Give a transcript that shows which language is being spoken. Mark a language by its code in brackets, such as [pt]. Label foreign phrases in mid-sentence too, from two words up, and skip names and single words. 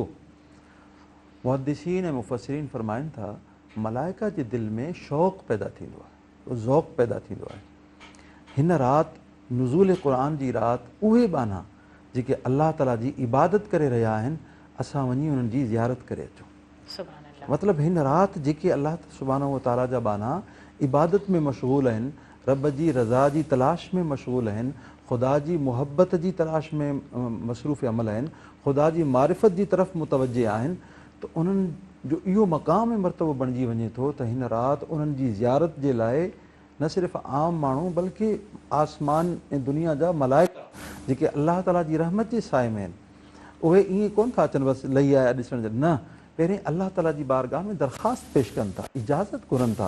[sd] मुहद्दिसीन ऐं मुफ़स्सिरीन फरमाइनि था मलाइका जे दिलि में शौक़ पैदा थींदो आहे, ज़ौक़ पैदा थींदो आहे। हिन राति नुज़ूल क़ुरान जी राति उहे बाना जेके अल्लाह ताला जी इबादत करे रहिया आहिनि, असां वञी उन्हनि जी ज़ियारत करे अचूं। मतिलबु हिन राति जेके अल्लाह [ar] سبحانه وتعالى [sd] जा बाना इबादत में मशगूल आहिनि, रब जी रज़ा जी तलाश में मशगूल आहिनि, ख़ुदा जी मुहबत जी तलाश में मसरूफ़ अमल आहिनि, ख़ुदा जी मारिफत जी तरफ़ मुतवजे आहिनि, त उन्हनि जो इहो मक़ाम ऐं मर्तबो बणिजी वञे थो त हिन राति उन्हनि जी ज़ियारत जे लाइ न सिर्फ़ु आम माण्हू बल्कि आसमान ऐं दुनिया जा मलाइका जेके अल्लाह ताला जी रहमत जे साए में आहिनि, उहे ईअं कोन था अचनि बसि लही आया ॾिसण जे, न, पहिरें अल्लाह ताला जी बारगाह में दरख़्वास्त पेश कनि था, इजाज़त घुरनि था।